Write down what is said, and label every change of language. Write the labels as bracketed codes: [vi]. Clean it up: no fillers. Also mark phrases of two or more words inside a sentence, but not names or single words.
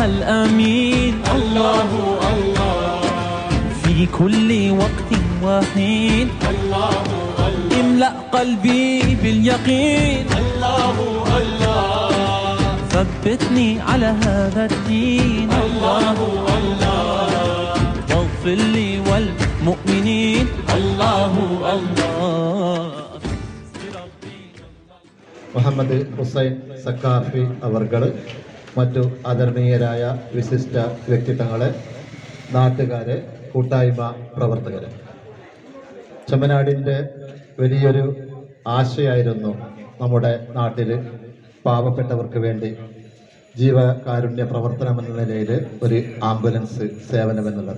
[ar] الأمين الله الله في كل وقت وحين الله الله املأ قلبي باليقين الله الله ثبتني على هذا الدين الله الله واغفر لي والمؤمنين الله الله. [ml] മുഹമ്മദ് ഹുസൈൻ സക്കാഫി അവർകൾ, മറ്റു ആദരണീയരായ വിശിഷ്ട വ്യക്തിത്വങ്ങളെ, നാട്ടുകാരെ, കൂട്ടായ്മ പ്രവർത്തകരെ, ചെമ്മനാടിൻ്റെ വലിയൊരു ആശയായിരുന്നു നമ്മുടെ നാട്ടിൽ പാവപ്പെട്ടവർക്ക് വേണ്ടി ജീവകാരുണ്യ പ്രവർത്തനം എന്ന നിലയിൽ ഒരു ആംബുലൻസ് സേവനം എന്നുള്ളത്.